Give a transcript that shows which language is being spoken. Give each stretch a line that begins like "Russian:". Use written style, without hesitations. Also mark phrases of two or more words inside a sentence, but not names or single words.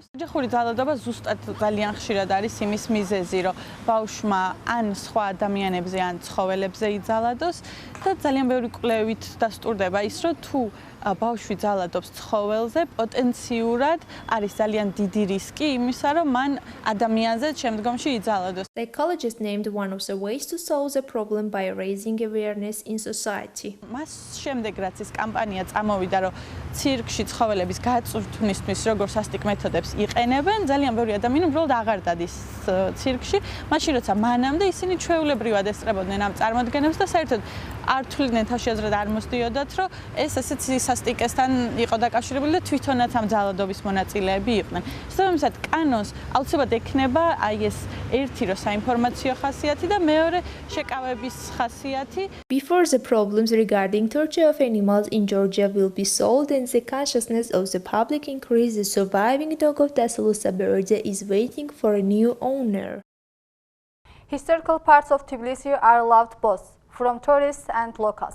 Georgian: ოჯახური ძალადობა ზუსტად ძალიან ხშირად არის იმის მიზეზი, რომ ბავშვმა ან სხვა ადამიანებზე, ან ცხოველებზე იძალადოს და ძალიან ბევრი კვლევით დასტურდება ის, რომ თუ ბავშვი ძალადობს ცხოველზე, პოტენციურად არის ძალიან დიდი რისკი იმისა, რომ მან ადამიანზე შემდგომში იძალადოს.
English: Psychologists named one of the ways to solve the problem by raising awareness in society.
Georgian: მას შემდეგ რაც ეს კამპანია წამოვიდა, რომ ცირკში ცხოველების გაწვრთნისთვის როგორ სასტიკ მეთოდებს იყენებენ, ძალიან ბევრი ადამიანი უბრალოდ აღარ დადის ცირკში, მაშინ როცა მანამდე ისინი ჩვეულებრივად ესწრებოდნენ ამ წარმოდგენებს და საერთოდ არ თვლიდნენ თავშეაზრად არ მოსდიოდათ, რომ ეს ესეც სასტიკესთან იყო დაკავშირებული და თვითონაც ამ ძალადობის მონაწილეები იყვნენ. შესაბამისად, კანონს აუცილებლად ექნება აი ეს ერთი რო საინფორმაციო ხასიათი და მეორე შეკავების ხასიათი.
English: Before the problems regarding torture of animals in Georgia will be solved and the consciousness of the public increase, the surviving dog of Dasalusa Berge is waiting for a new owner. Historical parts of Tbilisi are loved both from tourists and locals.